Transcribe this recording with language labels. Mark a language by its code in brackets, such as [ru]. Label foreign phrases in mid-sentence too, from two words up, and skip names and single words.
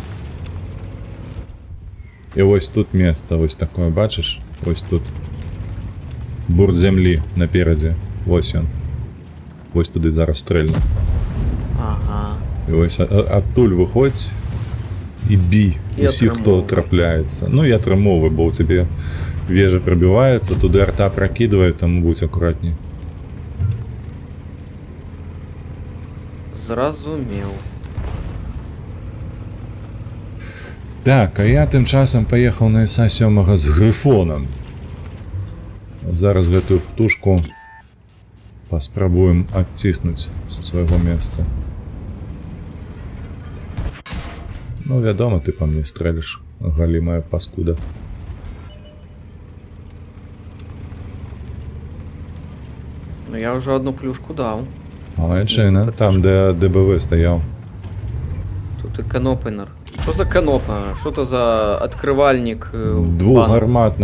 [be] І вось тут месца, вось такое, бачыш? Вось тут. Бурт зямлі наперадзе. Вось ён. Вось туды зараз стрэльну. Ага. І вось адтуль выходзь І бій І усіх, хто [uk] отримовуй. трапляється. Ну, і отримовуй, бо у тебе вежа пробивається, туди арта прокидывает, тому будь акуратней. [be] Зразумів. [uk] Так, а я тим часом поїхав на СА-7 з Грифоном. [be] От зараз гэтую птушку паспрабуем адціснуць са свайго месца. Ну, вядома, ты па мне стрэліш, галімая паскуда. [uk] Ну я вже одну плюшку дав. [be] Малайчына, там, де ДБВ стаяў. [uk] Тут і канопенер. Що за канопа? Що то за відкривальник? [be] Двухгарматная